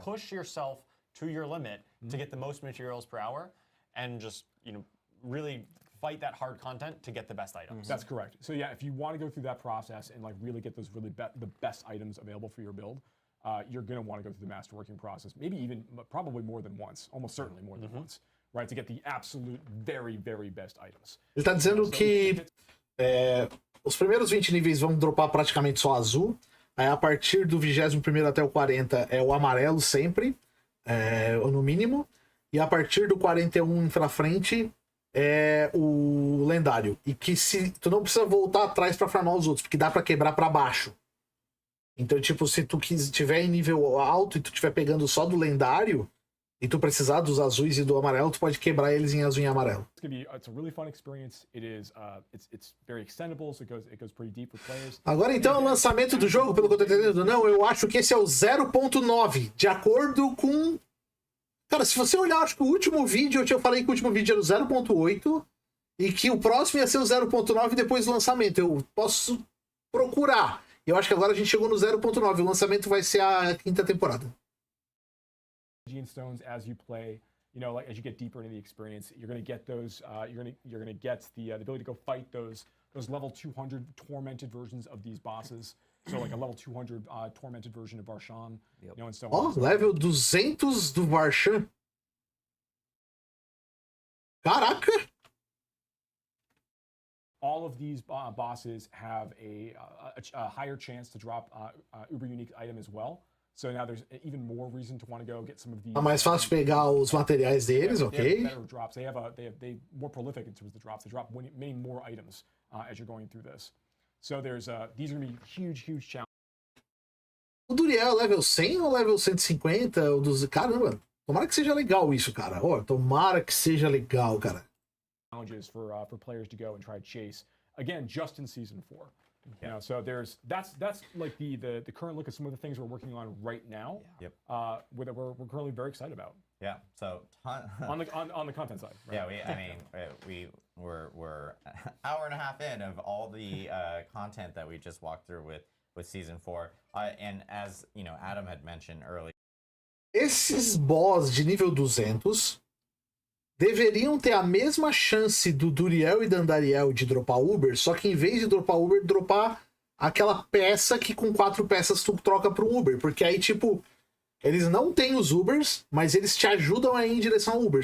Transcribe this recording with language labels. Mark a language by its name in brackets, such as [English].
[English] Push yourself to your limit to get the most materials per hour, and just really fight that hard content to get the best items. That's correct. So yeah, if you want to go through that process and like really get those the best items available for your build, you're going to want to go through the masterworking process, maybe even probably more than once, almost certainly more than once, right? To get the absolute very, very best items. [Portuguese] Ele tá dizendo que os primeiros 20 níveis vão dropar praticamente só azul. Aí a partir do 21º até o 40 é o amarelo sempre, no mínimo. E a partir do 41 pra frente é o lendário. E que tu não precisa voltar atrás pra farmar os outros, porque dá pra quebrar pra baixo. Então, tipo, se tu tiver em nível alto e tu estiver pegando só do lendário, e tu precisar dos azuis e do amarelo, tu pode quebrar eles em azul e amarelo. [English] It's a really fun experience. It is it's very extendable, so it goes pretty deep with players. [Portuguese] Agora então o lançamento do jogo, pelo que eu tô entendendo, não, eu acho que esse é o 0.9, de acordo com... Cara, se você olhar, acho que o último vídeo, eu falei que o último vídeo era o 0.8 e que o próximo ia ser o 0.9 depois do lançamento. Eu posso procurar. Eu acho que agora a gente chegou no 0.9, o lançamento vai ser a 5ª temporada. [English] Stones as you play, like as you get deeper into the experience, you're going to get those. You're going to get the ability to go fight those level 200 tormented versions of these bosses. So like a level 200 tormented version of Varshan, and so on. [Portuguese] Level 200 do Varshan. Caraca! [English] All of these bosses have a higher chance to drop uber unique item as well. So now there's even more reason to want to go get some of these. [Portuguese] É mais fácil pegar os materiais deles, ok? [English] Better drops. They more prolific in terms of the drops. They drop many more items as you're going through this. So there's these are going to be huge challenges. [Portuguese] O Duriel é level 100 ou level 150? O dos... Caramba, tomara que seja legal isso, cara. Tomara que seja legal, cara. [English] Challenges for players to go and try to chase again just in season 4. So that's like the current look at some of the things we're working on right now. Yep. We're currently very excited about. Yeah. So on the content side. Right? Yeah. We're an hour and a half in of all the content that we just walked through with season 4. And as Adam had mentioned earlier. [Portuguese] Esses boss de nível 200 deveriam ter a mesma chance do Duriel e da Andariel de dropar Uber, só que em vez de dropar Uber, dropar aquela peça que com 4 peças tu troca para um Uber. Porque aí, tipo, eles não têm os Ubers, mas eles te ajudam a ir em direção ao Uber.